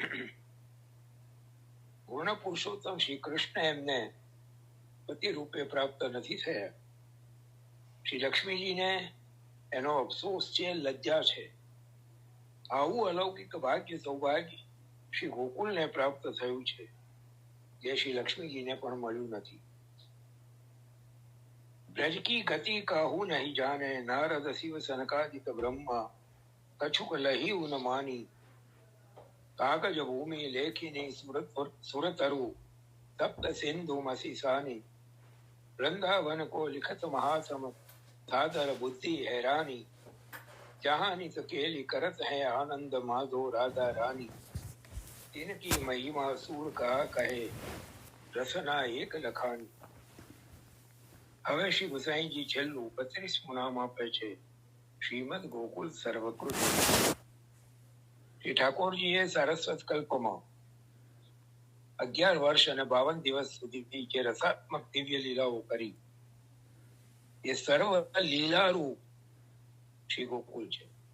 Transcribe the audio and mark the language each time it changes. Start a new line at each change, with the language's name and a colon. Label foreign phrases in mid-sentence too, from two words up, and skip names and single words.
Gujarati: પૂર્ણ પુરુષોત્તમ શ્રી કૃષ્ણ એમને પતિ રૂપે પ્રાપ્ત નથી થયા. શ્રી લક્ષ્મીજીને એનો અફસોસ છે, લજ્જા છે. આવું અલૌકિક ભાગ્ય સૌભાગ્ય શ્રી ગોકુલને પ્રાપ્ત થયું છે, જે શ્રી લક્ષ્મીજીને પણ મળ્યું નથી.
Braj: ब्रज की गति काहू नहीं जाने, नारद शिव सनकादिक ब्रह्मा कछुक लही उन मानी. कागज भूमि लेखिनी सुरतरु तप्त सिंधु मसीसानी. वृंदावन को लिखत महासम सादर बुद्धि हैरानी. जहाँ नित केली करत है आनंद माधो राधा रानी. तिनकी महिमा सूर का कहे रसना एक लखानी.
Gujarati: હવે શ્રી ગુસાઈજી છેલ્લું 32મું નામ આપે છે શ્રીમદ ગોકુલ સર્વકૃત. શ્રી ઠાકોરજીએ સારસ્વત કલ્પમાં 11 વર્ષ અને 52 દિવસ સુધી જે રસાત્મક દિવ્ય લીલાઓ કરી, એ સર્વ લીલારૂપ શ્રી ગોકુલ છે.